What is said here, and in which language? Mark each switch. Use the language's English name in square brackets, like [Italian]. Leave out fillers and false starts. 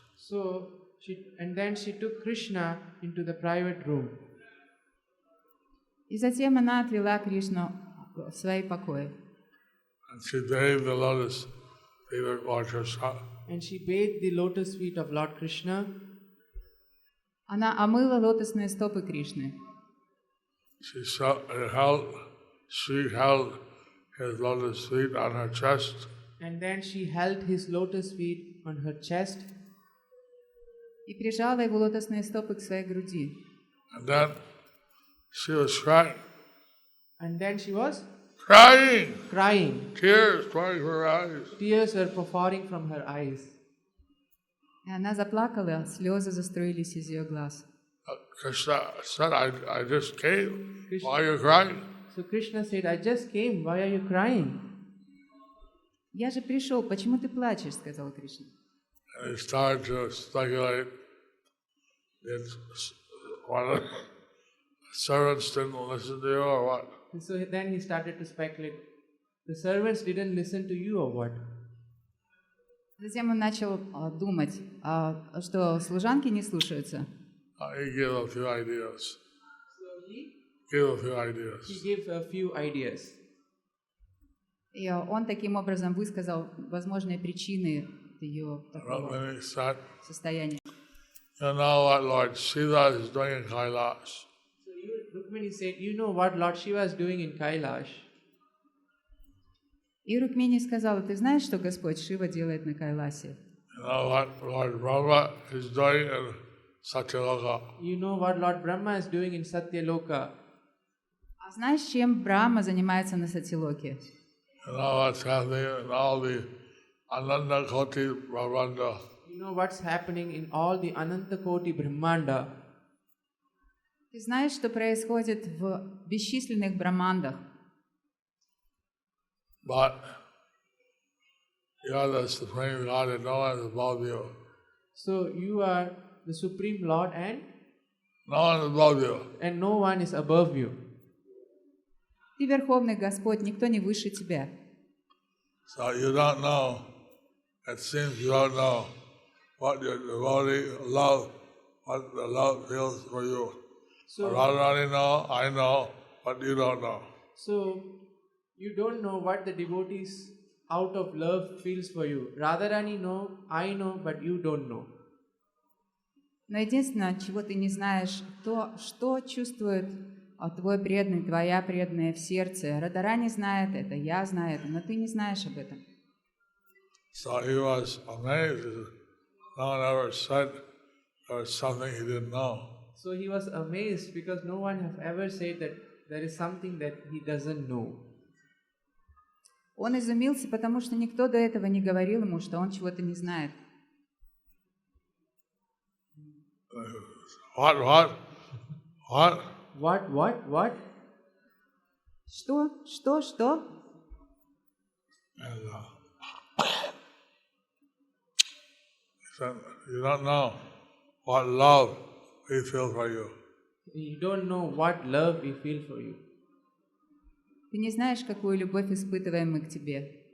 [English] So then she took Krishna into the private room. [Russian] И затем она отвела Кришну в свои покои. [English] And she bathed the lotus feet of Lord Krishna. And she bathed the lotus feet of Lord Krishna. [Russian] Она омыла лотосные стопы Кришны. [English] She held his lotus feet on her chest. And then she held his lotus feet on her chest. [Russian] И прижала его лотосные стопы к своей груди. [English] And then she was crying. And then she was Crying. Tears pouring from her eyes. Tears were pouring from her eyes. [Russian] И она заплакала, слезы заструились из ее глаз. [English] Krishna said, I just came. Why are you crying? So Krishna said, I just came. Why are you crying? [Russian] Я же пришел, почему ты плачешь, сказал Кришна. [English] And he started to speculate that one of the servants didn't listen to you or what. And so then he started to speculate. The servants didn't listen to you or what? [Russian] Затем он начал думать, что служанки не слушаются. [English] He gave a few ideas. So he gave a few ideas. [Russian] И он таким образом высказал возможные причины ее такого состояния. [English] You know what Lord Shiva is doing in Kailash. So Rukmini said, you know what Lord Shiva is doing in Kailash. [Russian] И Рукмини сказала, ты знаешь, что Господь Шива делает на Кайласе? [English] You know what Lord Brahma is doing in Satyaloka. You know what Lord Brahma is doing in Satyaloka. [Russian] А знаешь, чем Брахма занимается на Сатилоке? [English] You know what's happening in all the Ananda Koti Brahmanda. You know what's happening in all the Ananta Koti Brahmanda. [Russian] Ты знаешь, что происходит в бесчисленных брамандах? [English] But you are the Supreme God and no one is above you. So you are the Supreme Lord and no one is above you. And no one is above you. [Russian] Ты Верховный Господь, никто не выше тебя. [English] So you don't know, it seems you don't know what your devotee love, what the love feels for you. So Radharani know, I know, but you don't know. So you don't know what the devotees out of love feels for you. Radharani know, I know, but you don't know. [Russian] Но единственное, чего ты не знаешь, то, что чувствует твой преданный, твоя преданная в сердце. Радharani знает это, я знаю это, но ты не знаешь об этом. [English] So he was amazed. No one ever said there was something he didn't know. So he was amazed because no one have ever said that there is something that he doesn't know. [Russian] Он изумился, потому что никто до этого не говорил ему, что он чего-то не знает. [English] What? What? [Russian] Что? [English] And he said, you don't know what love we feel for you. You don't know what love we feel for you. [Russian] Ты не знаешь, какую любовь испытываем мы к тебе.